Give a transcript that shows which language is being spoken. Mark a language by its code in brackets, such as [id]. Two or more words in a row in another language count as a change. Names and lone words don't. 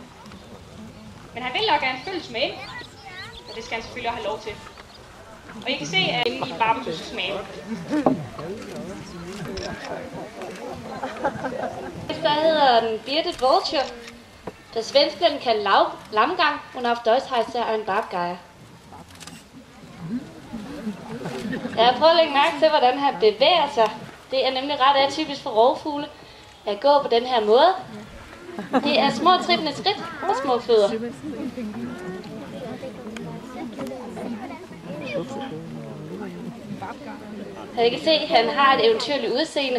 [da] Men han vil nok gerne følges med ind, og det skal han selvfølgelig have lov til. Og I kan se, at inde i Barbetus' mave. Der hedder den [en] Bearded Vulture. [da] Der svensk bliver den kaldt lamgang, [de] und auf Deutsch heißt er ein Bartgeier. [da] Jeg har prøvet at lægge mærke til, hvordan han bevæger sig. Det er nemlig ret atypisk for rovfugle at gå på den her måde. Det er små trippende skridt og små fødder. Jeg kan se, at han har et eventyrligt udseende.